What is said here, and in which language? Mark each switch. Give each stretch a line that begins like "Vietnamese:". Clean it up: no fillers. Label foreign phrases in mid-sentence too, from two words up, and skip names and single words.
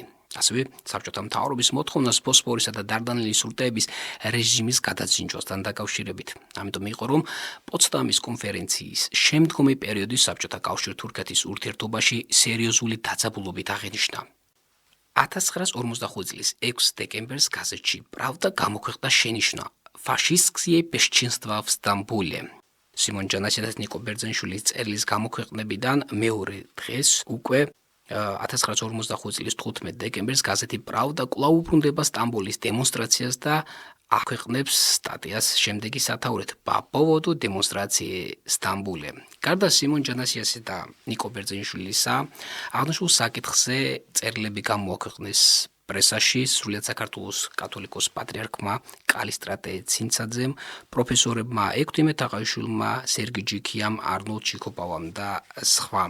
Georgian: ასევე საბჭოთა მთავრობის მოთხოვნას ბოსფორისა და დარდანელის სრუტეების რეჟიმის გადაძინჯვასთან დაკავშირებით. ამიტომ იყო, რომ პოცდამის კონფერენციის შემდგომი პერიოდი საბჭოთა კავშირ-თურქეთის ურთიერთობაში სერიოზული დაძაბულობით აღინიშნა. 1945 წლის 6 დეკემბერს გაზეთში „პრავდა“ გამოქვეყნდა შენიშვნა
Russian: „фашистские бесчинства в Стамбуле“.
Georgian: სიმონ ჯანაშიას და ნიკო ბერძენიშვილის წერილის გამოქვეყნებიდან მეორე დღეს უკვე 1945 წლის 15 დეკემბერს გაზეთი „პრავდა“ კვლავ უბრუნდება სტამბოლის დემონსტრაციას და აქვეყნებს სტატიას შემდეგი სათაურით
Russian: „По поводу демонстрации в Стамбуле“.
Georgian: გარდა სიმონ ჯანაშიასა და ნიკო ბერძენიშვილისა, აღნიშნულ საკითხზე წერილები გამოაქვეყნეს პრესაში სრულიად საქართველოს კათოლიკოს პატრიარქმა კალისტრატე ცინცაძემ, პროფესორებმა ექვთიმე თაყაიშვილმა, სერგი ჯიქიამ, არნოლდ ჩიქოპავამ და სხვამ.